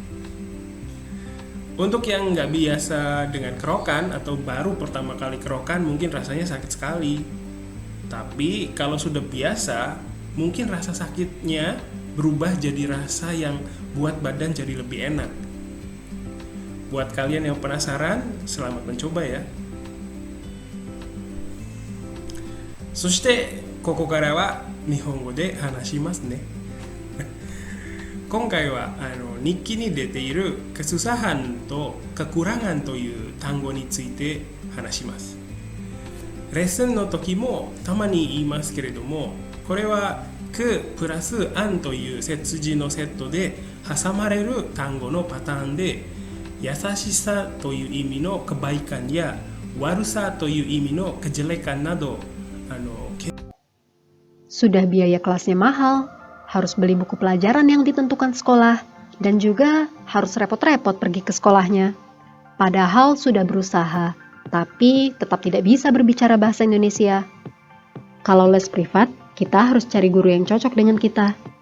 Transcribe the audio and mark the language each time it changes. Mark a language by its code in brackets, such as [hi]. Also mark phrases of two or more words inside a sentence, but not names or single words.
[id] Untuk yang nggak biasa dengan kerokan atau baru pertama kali kerokan mungkin rasanya sakit sekali. Tapi kalau sudah biasa, mungkin rasa sakitnya berubah jadi rasa yang buat badan jadi lebih enak. Buat kalian yang penasaran, selamat mencoba ya. [ja] そしてここからは日本語で話しますね。今回は日記に出ているkesusahanとkekuranganという単語について話します。レッスンの時もたまに言いますけれども、これはくプラスanという接字のセットで挟まれる単語のパターンで、優しさという意味のkebaikanや悪さという意味のkejelekanなど [id] Sudah biaya kelasnya mahal, harus beli buku pelajaran yang ditentukan sekolah, dan juga harus repot-repot pergi ke sekolahnya. Padahal sudah berusaha, tapi tetap tidak bisa berbicara bahasa Indonesia. Kalau les privat, kita harus cari guru yang cocok dengan kita.